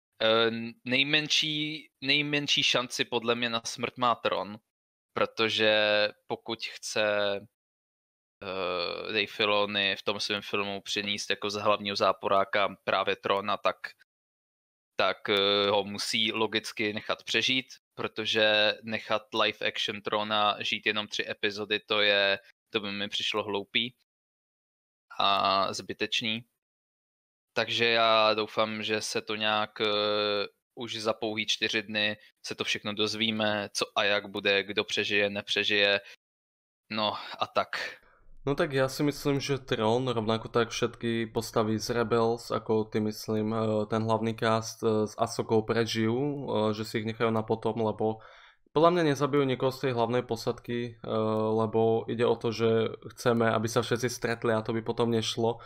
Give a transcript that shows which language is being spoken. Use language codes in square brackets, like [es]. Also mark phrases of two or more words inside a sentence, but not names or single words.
[cs] Nejmenší šanci podle mě na smrt má Tron, protože pokud chce Dave Filoni v tom svém filmu přinést jako z hlavního záporáka právě Trona, tak ho musí logicky nechat přežít, protože nechat [en] live action [cs] Trona žít jenom 3 epizody, to by mi přišlo hloupý a zbytečný. Takže já doufám, že se to nějak už za pouhý 4 dny se to všechno dozvíme, co a jak bude, kdo přežije, nepřežije, no a tak. [sk] No tak ja si myslím, že Tron, rovnako tak všetky postavy z Rebels, ako ty myslím, ten hlavný cast s Ahsokou prežijú, že si ich nechajú na potom, lebo podľa mňa nezabijú nikoho z tej hlavnej posadky, lebo ide o to, že chceme, aby sa všetci stretli a to by potom nešlo.